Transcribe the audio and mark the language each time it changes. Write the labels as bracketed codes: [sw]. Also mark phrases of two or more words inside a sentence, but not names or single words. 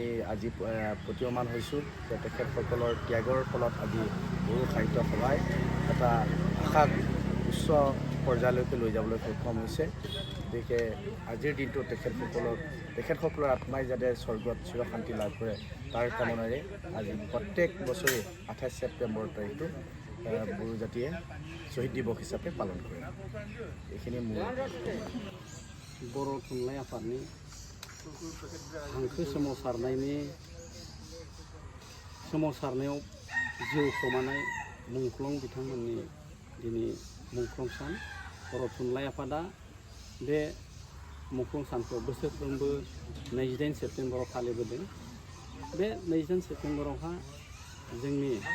[as] আজি প্ৰতীয়মান হৈছোঁ যে তেখেতসকলৰ ত্যাগৰ ফলত আজি বড়ো সাহিত্য সভাই এটা ভাষাক উচ্চ পৰ্যায়লৈকে লৈ যাবলৈ সক্ষম হৈছে গতিকে আজিৰ দিনটো তেখেতসকলৰ আত্মাই যাতে স্বৰ্গত চিৰশান্তি লাভ কৰে তাৰ কামনাৰে আজি প্ৰত্যেক বছৰে 28 ছেপ্টেম্বৰ তাৰিখটো বড়ো জাতিয়ে শ্বহীদ দিৱস হিচাপে পালন কৰে এইখিনি মোৰ [brx] बर' थुनलाइ आफादनि हांखो सोमावसारनायाव जिउ खोमानाय मुंख्लं बिथांमोननि दिनै मुंख्लं सान बर' थुनलाइ आफादा बे मुंख्लं सानखौ बोसोरफ्रोमबो 28 सेप्टेम्बराव फालिबोदों बे 28 सेप्टेम्बरावहा जोंनि